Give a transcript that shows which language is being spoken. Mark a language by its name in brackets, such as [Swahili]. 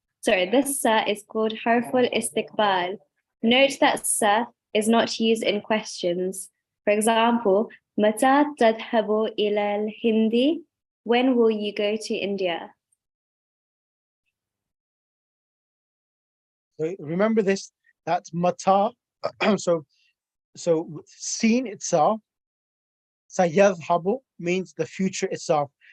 [English] Sorry, this sa is called [Arabic] حرف الاستقبال. [English] Note that sa is not used in questions. For example, [Arabic] متى تذهب إلى الهند? [English] When will you go to India? So remember this, that's mata. so seen itself, sayadhabu means the future itself.